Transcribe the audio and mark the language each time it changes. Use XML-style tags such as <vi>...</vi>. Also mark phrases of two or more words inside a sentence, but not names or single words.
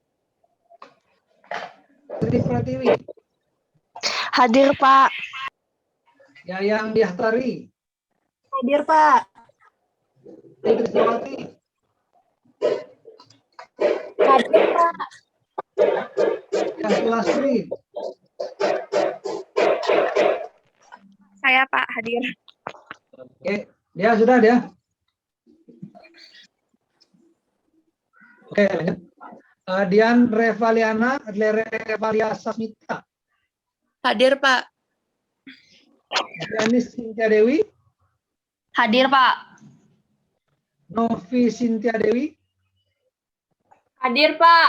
<id>Tri Pratiwi. Hadir, Pak. Yayang Diahtari. Hadir, Pak. Putri Sawati. Hadir, Pak. Yasri Lasri. Saya, Pak. Hadir. Oke, dia sudah dia. Oke, lanjut. Dian Revalia Sasmita. Hadir, Pak. Dianis Cynthia Dewi. Hadir, Pak. Novi Cynthia Dewi. Hadir, Pak.</id>